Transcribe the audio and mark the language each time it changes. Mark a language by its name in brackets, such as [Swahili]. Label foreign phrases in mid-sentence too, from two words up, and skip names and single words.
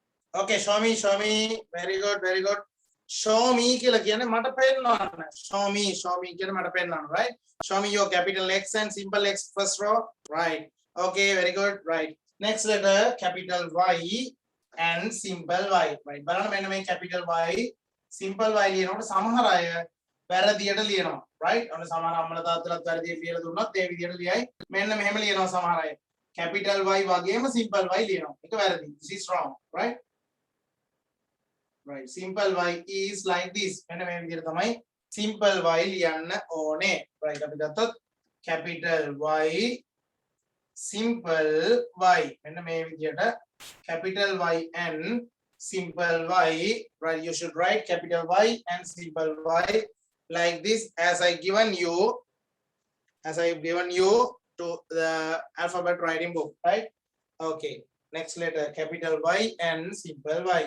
[English] Okay, show me, show me. Very good, very good. Show me [Sinhala] කියලා කියන්නේ මට පෙන්නන්න. [English] Show me [Sinhala] කියන්නේ මට පෙන්නන්න, [English] right? Show me your capital X and simple X first row. Right. Okay, very good. Right. Next letter capital Y and simple Y. Right. [Sinhala] බලන්න මෙන්න මේ capital Y, simple Y ලියනකොට සමහර අය වැරදියට ලියනවා. Right? ඔන්න සමහර අම්මලා තාත්තලාත් වැරදියට ලියලා දුන්නොත් ඒ විදියට ලියයි. මෙන්න මෙහෙම ලියනවා සමහර අය. capital Y වගේම simple Y ලියනවා. ඒක වැරදි. [English] This is wrong, right? Right, simple Y is like this. [Sinhala] මෙන්න මේ විදිහට තමයි simple Y ලියන්න ඕනේ. [English] Right, [Sinhala] අපි ගත්තොත් [English] capital Y simple Y. [Sinhala] මෙන්න මේ විදිහට [English] capital Y and simple Y. Right, you should write capital Y and simple Y like this as I given you to the alphabet writing book, right? Okay, next letter capital Y and simple Y.